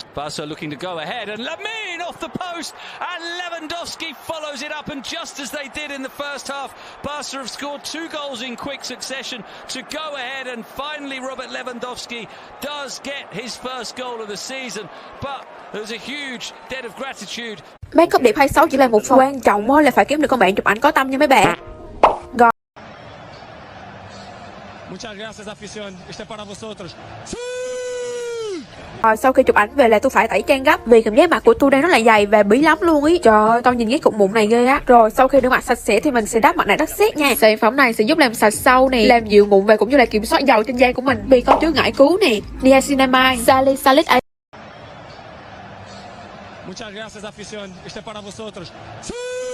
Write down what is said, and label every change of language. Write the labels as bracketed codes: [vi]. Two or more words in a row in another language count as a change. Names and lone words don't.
[en] Barca looking to go ahead, and Lamine off the post, and Lewandowski follows it up, and just as they did in the first half, Barca have scored 2 goals in quick succession to go ahead, and finally Robert Lewandowski does get his first goal of the season. But there's a huge debt of gratitude. Make up [vi] điểm 26 chỉ là một phần quan trọng là phải kiếm được con bạn chụp ảnh có tâm nha mấy bạn. [es] Muchas gracias, afición. Este para vosotros. [vi] Rồi sau khi chụp ảnh về là tôi phải tẩy trang gấp vì cảm giác mặt của tôi đang rất là dày và bí lắm luôn ý. Trời ơi, con nhìn cái cục mụn này ghê á. Rồi sau khi rửa mặt sạch sẽ thì mình sẽ đắp mặt nạ đất sét nha. Sản phẩm này sẽ giúp làm sạch sâu nè, làm dịu mụn và cũng như là kiểm soát dầu trên da của mình vì có chứa ngải cứu nè, niacinamide, [en] salicylic acid. [es] Muchas gracias, afición. Este para vosotros.